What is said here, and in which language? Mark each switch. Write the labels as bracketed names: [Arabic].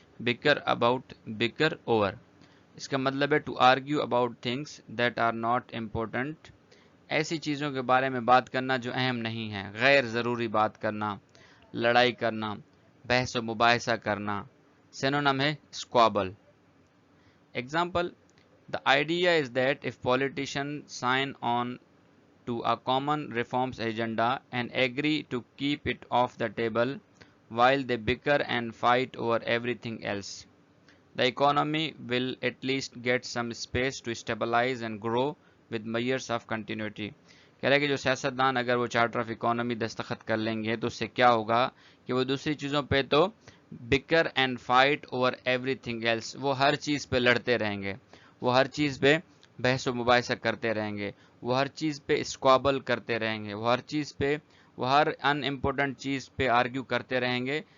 [English] Bicker, about, bicker, over. [Urdu] اس کا مطلب ہے [English] To argue about things that are not important. [Urdu] ایسی چیزوں کے بارے میں بات کرنا جو اہم نہیں ہیں، غیر ضروری بات کرنا، لڑائی کرنا، بحث و مباحثہ کرنا. سینونیم ہے اسکوابل. [English] Example: The idea is that if politicians sign on to a common reforms agenda and agree to keep it off the table while they bicker and fight over everything else, the economy will at least get some space to stabilize and grow with measures of continuity. [Urdu] کہہ رہا ہے کہ جو سیاستدان اگر وہ charter of economy دستخط کر لیں گے تو اس سے کیا ہوگا کہ وہ دوسری چیزوں پہ تو [English] bicker and fight over everything else، [Urdu] وہ ہر چیز پہ لڑتے رہیں گے، وہ ہر چیز پہ بحث و مباحثہ کرتے رہیں گے، وہ ہر چیز پہ اسکوابل کرتے رہیں گے، وہ ہر چیز پہ، وہ ہر ان امپورٹنٹ چیز پہ آرگیو کرتے رہیں گے.